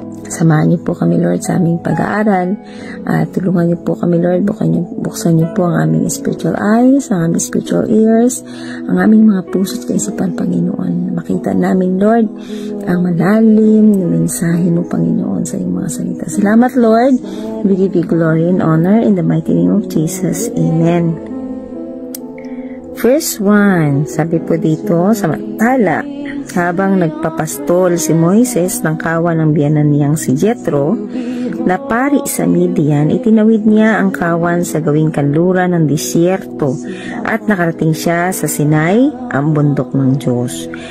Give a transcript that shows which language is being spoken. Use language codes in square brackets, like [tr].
[tl] Samahan niyo po kami, Lord, sa aming pag-aaral. Tulungan niyo po kami, Lord. Buksan niyo po ang aming [en] spiritual eyes, [tl] ang aming [en] spiritual ears, [tl] ang aming mga puso at kaisipan, Panginoon. Makita namin, Lord, ang malalim na mensahe mo, Panginoon, sa iyong mga salita. Salamat, Lord. [en] We give you glory and honor in the mighty name of Jesus. Amen. [tl] Verse 1, sabi po dito, samantala, habang nagpapastol si Moises ng kawan ng biyanan niyang si Jethro, na pari sa Midian, itinawid niya ang kawan sa gawing kanluran ng disyerto at nakarating siya sa Sinai, ang bundok ng Diyos.